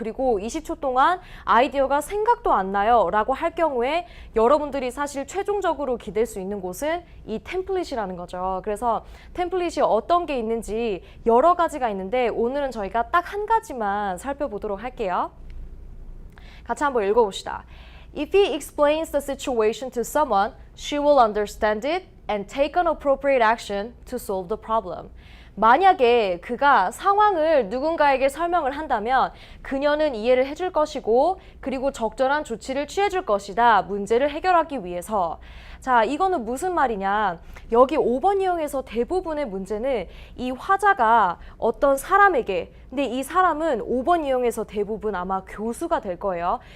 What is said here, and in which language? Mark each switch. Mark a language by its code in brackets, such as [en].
[ko] 그리고 20초 동안 아이디어가 생각도 안 나요. 라고 할 경우에 여러분들이 사실 최종적으로 기댈 수 있는 곳은 이 템플릿이라는 거죠. 그래서 템플릿이 어떤 게 있는지 여러 가지가 있는데 오늘은 저희가 딱 한 가지만 살펴보도록 할게요. 같이 한번 읽어봅시다. [en] If he explains the situation to someone, she will understand it and take an appropriate action to solve the problem. [ko] 만약에 그가 상황을 누군가에게 설명을 한다면 그녀는 이해를 해줄 것이고 그리고 적절한 조치를 취해줄 것이다. 문제를 해결하기 위해서. 자, 이거는 무슨 말이냐? 여기 5번 유형에서 대부분의 문제는 이 화자가 어떤 사람에게 근데 이 사람은 5번 유형에서 대부분 아마 교수가 될 거예요.